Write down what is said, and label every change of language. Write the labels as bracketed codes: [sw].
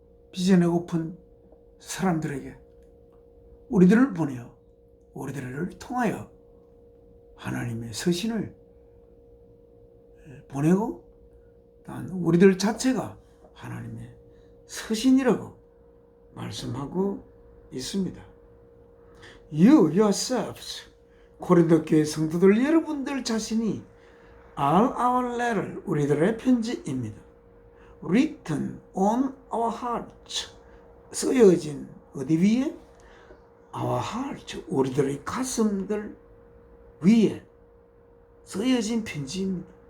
[ko] 빚어내고픈 사람들에게 우리들을 보내어 우리들을 통하여 하나님의 서신을 보내고 우리들 자체가 하나님의 서신이라고 말씀하고 있습니다. [en] You yourselves, [ko] 고린도 교회 성도들 여러분들 자신이 [en] are our letter, [ko] 우리들의 편지입니다. [en] Written on our hearts, [ko] 쓰여진 어디 위에? [en] Our hearts, [ko] 우리들의 가슴들 위에 쓰여진 편지입니다.